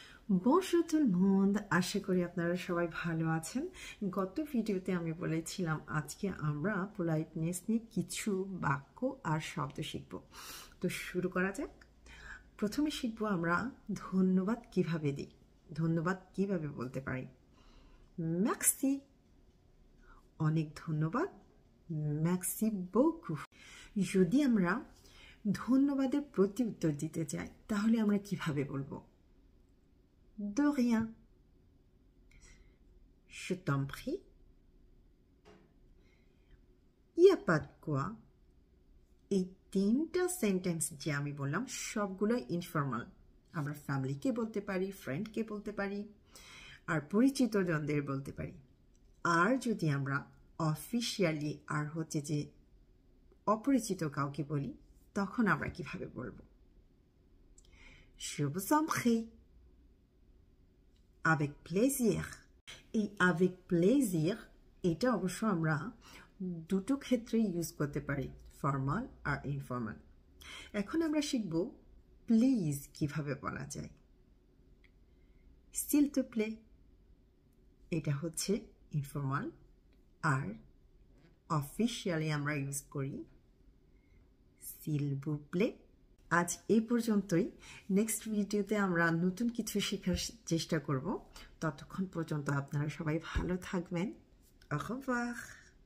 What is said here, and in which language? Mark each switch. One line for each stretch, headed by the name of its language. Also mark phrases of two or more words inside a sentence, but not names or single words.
French: Bonjour tout le monde,
Bangla: আশা করি আপনারা সবাই ভালো আছেন। গত ভিডিওতে আমি বলেছিলাম আজকে আমরা পোলাইটনেস নিয়ে কিছু বাক্য আর শব্দ শিখব। তো শুরু করা যাক। প্রথমে শিখব আমরা ধন্যবাদ কিভাবে দিই। ধন্যবাদ কিভাবে বলতে পারি? ম্যাক্সি, অনেক ধন্যবাদ,
French: ম্যাক্সি beaucoup।
Bangla: যদি আমরা ধন্যবাদের প্রতি উত্তর দিতে চাই তাহলে আমরা কিভাবে বলবো?
French: De rien. Je t'en prie. Il n'y a pas de quoi.
Bangla: এই তিনটা সেন্টেন্স যে আমি বললাম সবগুলো ইনফর্মাল। আমরা ফ্যামিলিকে বলতে পারি, ফ্রেন্ডকে বলতে পারি, আর পরিচিত জনদের বলতে পারি। আর যদি আমরা অফিশিয়ালি আর হচ্ছে যে অপরিচিত কাউকে বলি তখন আমরা কিভাবে বলবো?
French: Je vous en prie. Avec plaisir.
Bangla: এই
French: avec plaisir
Bangla: এটা অবশ্য আমরা দুটো ক্ষেত্রে ইউজ করতে পারি, ফর্মাল আর ইনফর্মাল। এখন আমরা শিখব প্লিজ কিভাবে বলা যায়।
French: s'il te plaît
Bangla: এটা হচ্ছে ইনফর্মাল, আর অফিশিয়ালি আমরা ইউজ করি
French: s'il vous plaît।
Bangla: আজ এই পর্যন্তই। নেক্সট ভিডিওতে আমরা নতুন কিছু শেখার চেষ্টা করব। ততক্ষণ পর্যন্ত আপনারা সবাই ভালো থাকবেন।
French: au revoir।